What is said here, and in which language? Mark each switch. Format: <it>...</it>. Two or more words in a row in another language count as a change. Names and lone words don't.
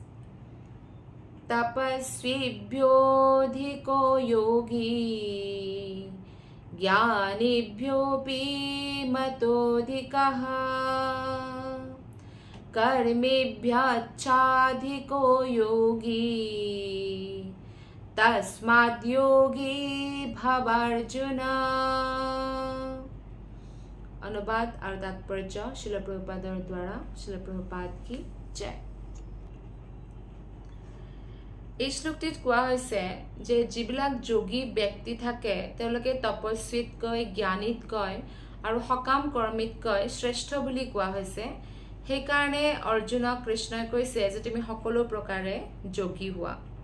<sa>তপস্বীভ্যোধিকো যোগী ज्ञानिभ्योऽपि मतोऽधिकः कर्मेभ्यश्चाधिको योगी तस्माद् योगी भवार्जुन</sa> <as>অনুবাদ আৰু তাৎপৰ্য শ্ৰীল প্ৰভুপাদৰ দ্বাৰা</as> <sa>श्रील प्रभुपाद</sa> <hi>की जय</hi> <as>এই শ্লোকটিত কোৱা হৈছে যে যিবিলাক যোগী ব্যক্তি থাকে তেওঁলোকে তপস্বীতকৈ জ্ঞানীতকৈ আৰু সকাম কৰ্মীতকৈ শ্ৰেষ্ঠ বুলি কোৱা হৈছে সেইকাৰণে অৰ্জুনক কৃষ্ণই কৈছে যে তুমি সকলো প্ৰকাৰে যোগী হোৱা</as>